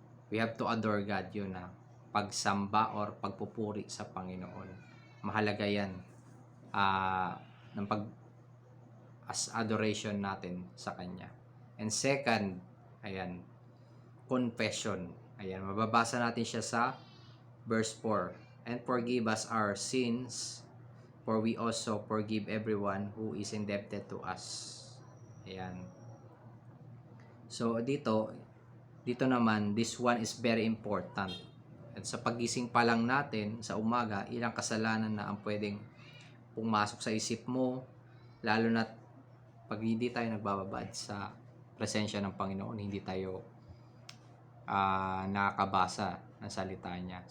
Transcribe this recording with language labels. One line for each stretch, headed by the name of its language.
English: We have to adore God,
Filipino: yun pagsamba or pagpupuri sa Panginoon. Mahalaga yan ng as adoration natin sa Kanya.
English: And second,
Filipino: ayan, confession. Ayan, mababasa natin siya sa verse 4.
English: And forgive us our sins, for we also forgive everyone who is indebted to us.
Filipino: Ayan.
English: So, dito naman, this one is very important.
Filipino: At sa pagising pa lang natin sa umaga, ilang kasalanan na ang pwedeng pumasok sa isip mo, lalo na pag hindi tayo nagbababad sa presensya ng Panginoon, hindi tayo nakakabasa ng salita niya.